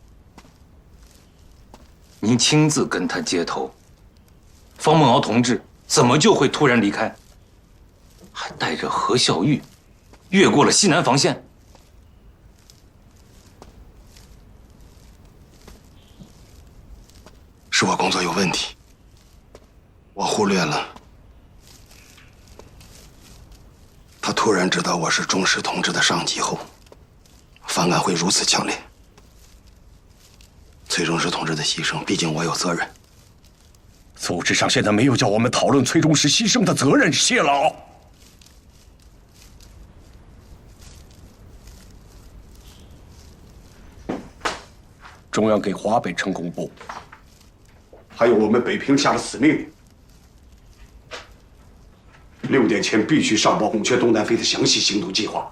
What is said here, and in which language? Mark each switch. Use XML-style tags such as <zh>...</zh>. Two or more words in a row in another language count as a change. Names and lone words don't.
<zh>您亲自跟他接头，方孟敖同志怎么就会突然离開，還帶着何孝玉越過了西南防線？是我工作有問題，我忽略了。他突然知道我是鍾氏同志的上級後，反感會如此強烈。崔中石同志的犧牲，畢竟我有責任。組織上現在沒有叫我們討論崔中石犧牲的責任，謝老。中央給華北城公布，還有我們北平下的死命令，6點前必須上報孔雀東南飛的詳細行動計劃。</zh>